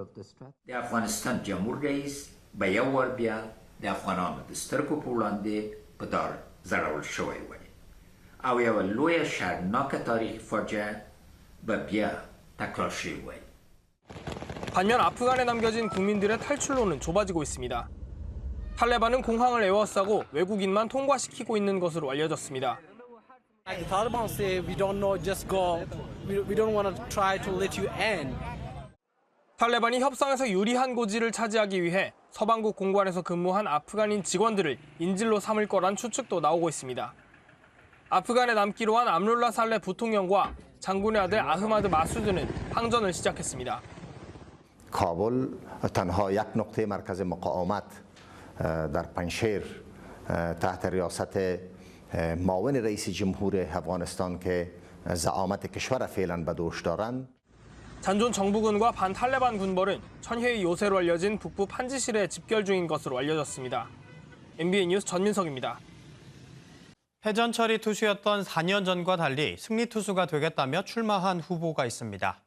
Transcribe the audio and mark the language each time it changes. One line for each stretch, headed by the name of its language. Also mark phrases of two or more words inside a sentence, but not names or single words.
Korean: 반면 아프간에 남겨진 국민들의 탈출로는 좁아지고 있습니다. 탈레반은 공항을 에워싸고 외국인만 통과시키고 있는 것으로 알려졌습니다.
English: The Taliban say we don't know, just go. We don't want to try to let you in.
Korean: 탈레반이 협상에서 유리한 고지를 차지하기 위해 서방국 공관에서 근무한 아프간인 직원들을 인질로 삼을 거란 추측도 나오고 있습니다. 아프간에 남기로 한 암룰라 살레 부통령과 장군의 아들 아흐마드 마수드는 항전을 시작했습니다.
Persian: کابل تنها یک نقطه مرکز مقاومت در پنشیر تحت ریاست معاون رئیس جمهور افغانستان که زعامت کشور فعلا به دوش دارند.
Korean: 잔존 정부군과 반탈레반 군벌은 천혜의 요새로 알려진 북부 판지실에 집결 중인 것으로 알려졌습니다. MBN 뉴스 전민석입니다. 패전철이 투수였던 4년 전과 달리 승리 투수가 되겠다며 출마한 후보가 있습니다.